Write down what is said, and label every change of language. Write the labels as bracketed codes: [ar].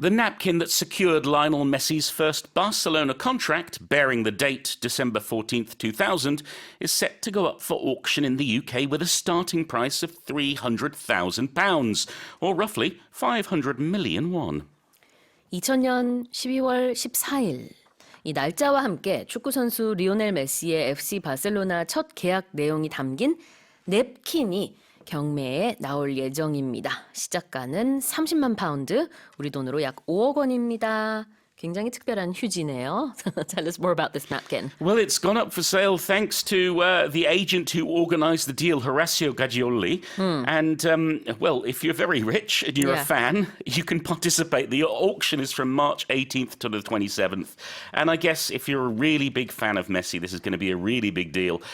[en] The napkin that secured Lionel Messi's first Barcelona contract, bearing the date December 14th, 2000, is set to go up for auction in the UK with a starting price of £300,000, or roughly 500 million won. [ko] 2000년 12월 14일 이 날짜와 함께 축구선수 리오넬 메시의 FC 바르셀로나 첫 계약 내용이 담긴 냅킨이 경매에 나올 예정입니다. 시작가는 30만 파운드, 우리 돈으로 약 5억 원입니다. 굉장히 특별한 휴지네요. [en] Tell us more about this napkin. Well, it's gone up for sale thanks to the agent who organised the deal, Horacio Gagioli. And, well, if you're very rich and you're a fan, you can participate. The auction is from March 18th to the 27th. And I guess if you're a really big fan of Messi, this is going to be a really big deal.